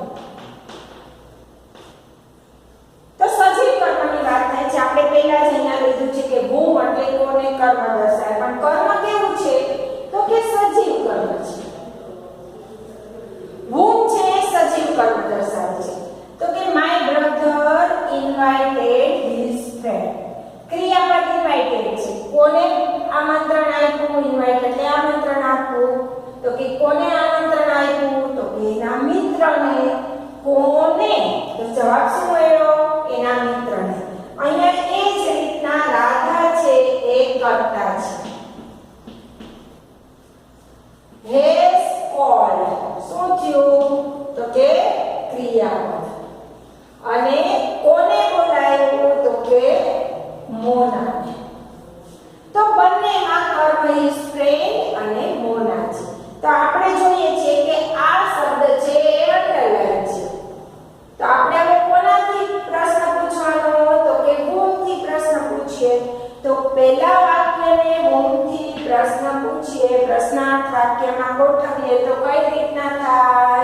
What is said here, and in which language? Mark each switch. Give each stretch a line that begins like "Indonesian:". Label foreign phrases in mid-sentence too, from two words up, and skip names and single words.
Gujarati: તો સજીવ કર્મની વાત થાય છે. આપણે પહેલા જ અહીંયા લીધું છે કે whom એટલે કોને કર્મ દર્શાવે. પણ કર્મ કેવું છે? તો કે સજીવ કર્મ છે. whom છે સજીવ કર્મ દર્શાવે છે. તો કે
English: my brother invited his friend.
Gujarati: ક્રિયાપદ ઇન્વાઇટેડ છે. કોને આમંત્રણ આપ્યું? ઇન્વાઇટ એટલે આમંત્રણ આપવું. તો કે કોને આમંત્રણ આપ્યું? તો કે એના મિત્રને. કોને? તો જવાબ શું મળ્યો? એના મિત્રને. અહીંયા એ જ રીતના રાધા છે એ કર્તા છે.
English: has called
Gujarati: શું થયું? તો કે ક્રિયાપદ. અને કોને બોલાવ્યું? તો કે મોના. તો બંનેમાં કર્મ
English: his friend
Gujarati: અને મોના છે. તો આપણે જોઈએ છીએ કે આ શબ્દ છે એ અંડરલાઈન છે. તો આપણે હવે કોનાથી પ્રશ્ન પૂછવાનો? તો કે whom થી પ્રશ્ન પૂછીએ. તો પહેલા વાક્યને whom થી પ્રશ્ન પૂછીએ, પ્રશ્નાર્થ વાક્યમાં ગોઠવીએ તો કઈ રીતના થાય?